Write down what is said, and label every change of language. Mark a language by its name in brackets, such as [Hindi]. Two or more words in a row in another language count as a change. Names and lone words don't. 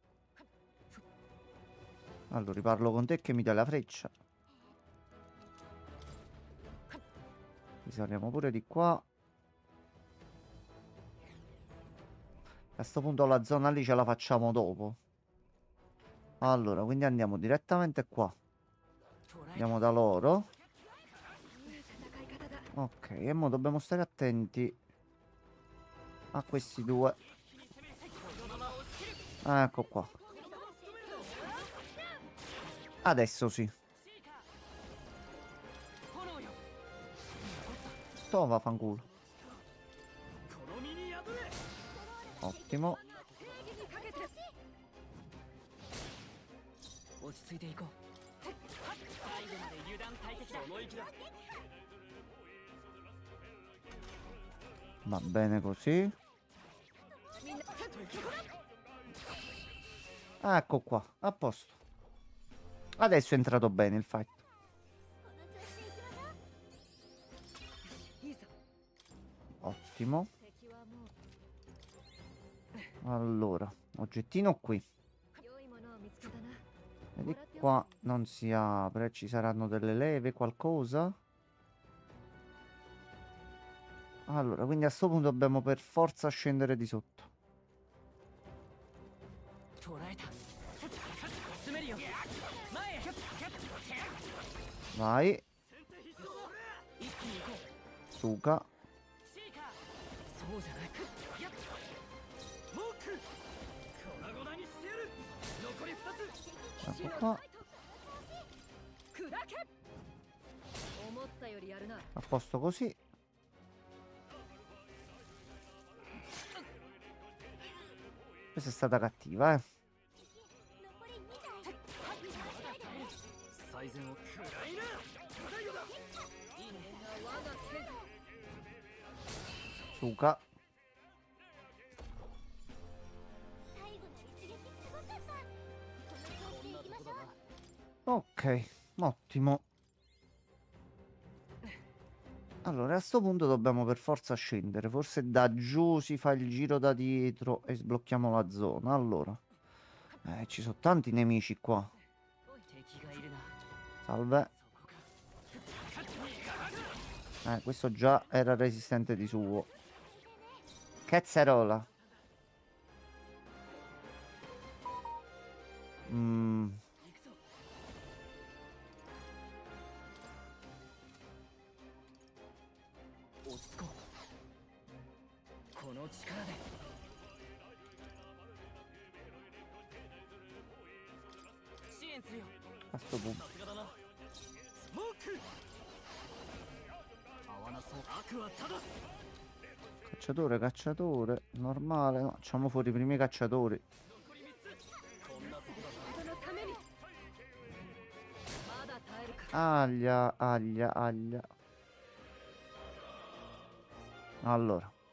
[Italian] Allora, riparlo con te che mi dai la freccia. Risaliamo pure di qua. A sto punto la zona lì ce la facciamo dopo. Allora, quindi andiamo direttamente qua. [Japanese] 捕らえた [Italian] Andiamo da loro. [Japanese] いい戦い方だ。 [Italian] Ok, e mo dobbiamo stare attenti a questi due. Ecco qua. Adesso sì. [Japanese] 炎よ [Italian] Toma, fanculo. [Japanese] この身に破れ [Italian] Ottimo. [Japanese] 正義にかけて。落ち着いていこう最後まで油断大敵だその息だ [Italian] Va bene così. [Japanese] みんなセットにそこだ [Italian] Ecco qua, a posto. Adesso è entrato bene il fight. [Japanese] いいさ [Italian] Ottimo. [Japanese] 敵はも [Italian] Allora, oggettino qui. [Japanese] う良いものを見つけたな [Italian] E di qua non si apre. Ci saranno delle leve, qualcosa? Allora, quindi a sto punto dobbiamo per forza scendere di sotto. [Japanese] 捉えた詰めるよ前へ [Italian] Vai, [Japanese] 一気に行こう [Italian] Suka. [Japanese] シーカーそうじゃないモーク粉々にしてやる残り2つ [Italian] Ecco qua. [Japanese] 砕け思ったよりやるな [Italian] A posto così. Questa è stata cattiva, eh. [Japanese] 最善を食らいな最後だいいね我が剣 [Italian] Suka. [Japanese] こんなとこだな [Italian] Ok, ottimo. Allora, a sto punto dobbiamo per forza scendere. Forse da giù si fa il giro da dietro e sblocchiamo la zona. Allora, ci sono tanti nemici qua. [Japanese] 敵がいるな [Italian] Salve. [Japanese] そこか [Italian] Questo già era resistente di suo. Cazzarola. Mm, [Japanese] 行くぞ落ち着こうこの力で 支援するよ [Italian] a sto punto. [Japanese] さすがだなスモーク合わなそう悪は正す [Italian] Cacciatore, cacciatore. Normale. No, facciamo fuori i primi cacciatori. [Japanese] 残り3つこんなとこだな人のためにまだ耐えるか [Italian] Aglia, aglia, aglia. Allora.